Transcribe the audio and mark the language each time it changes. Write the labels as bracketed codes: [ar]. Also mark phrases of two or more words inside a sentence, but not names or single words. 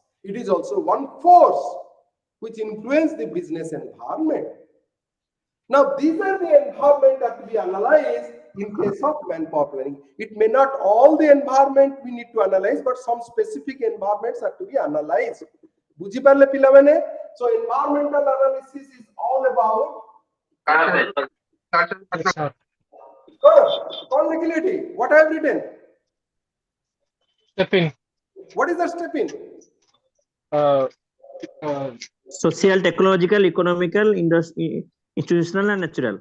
[en] It is also one force which influences the business environment. Now these are the environment that to be analyzed in case of manpower planning. It may not all the environment we need to analyze, but some specific environments are to be analyzed. [or] ବୁଝି ପାରିଲେ ପିଲା ମାନେ? [en] So environmental analysis is all about. Yes, sir. What I have written? Step in. What is the step in? Social, technological, economical, institutional, and natural.